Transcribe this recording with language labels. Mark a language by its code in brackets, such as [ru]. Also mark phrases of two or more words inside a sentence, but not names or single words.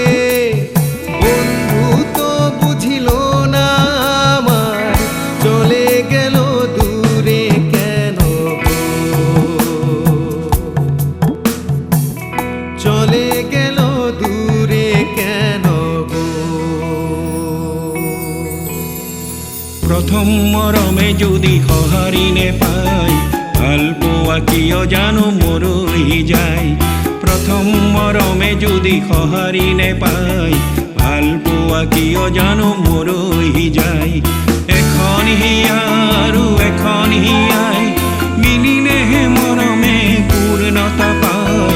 [bn] বন্ধু তো বুঝিল না আমার, চলে গেল দূরে কেন গো, চলে গেল দূরে কেন গো। [as] প্রথম মরমে যদি সঁহারিনে পাই, ভাল পোৱা কিয় জানো মৰৈ যায়। প্ৰথম মৰমে যদি সঁহাৰিনে পাই, ভাল পোৱা কিয় জানো মৰৈ যায়। এখন হিয়া আৰু এখন হিয়াই মিলিলেহে মৰমে পূৰ্ণতা পায়।